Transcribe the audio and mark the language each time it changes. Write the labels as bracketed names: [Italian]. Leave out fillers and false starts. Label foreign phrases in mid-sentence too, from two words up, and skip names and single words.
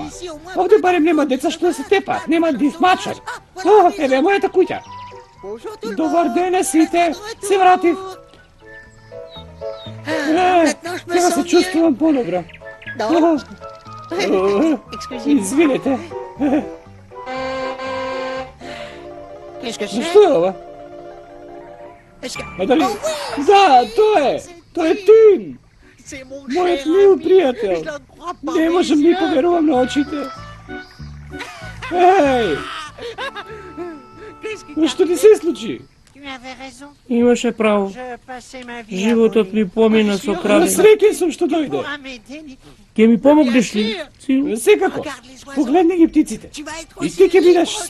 [Macedonian] Овде барем нема деца што се тепаат, нема дисмачар. О, еве мојата куќа. Добар ден на сите, се вратив. Сега се чувствувам подобро. Извинете. [French] Qu'est-ce que c'est? [Macedonian] Што е ова? [French] Est-ce que... [Macedonian] А дали? Да, тоа е. Тоа е Тим. [French] C'est mon [Macedonian] Мојот [French] cher [Macedonian] мил [French] ami. [Macedonian] пријател. [French] Je ne crois pas. [Macedonian] Не можам да ги поверувам на очите. Еј, [French] Qu'est-ce qui [Macedonian] што ти се случи? [French] Tu avais raison. [Macedonian] Имаше право. [French] Je passais ma vie à [Macedonian] Животот ми [French] voler. [Macedonian] помина со крадење. Среќен сум што дојде. [French] Pourra m'aider, Nico. [Macedonian] Ке ми помогнеш ли? Сигурно. Секако. [French] Regarde les oiseaux. [Macedonian] Погледни ги птиците. [French] Tu vas être [Macedonian] И [French] aussi [Macedonian] ти ќе бидеш [French] libre.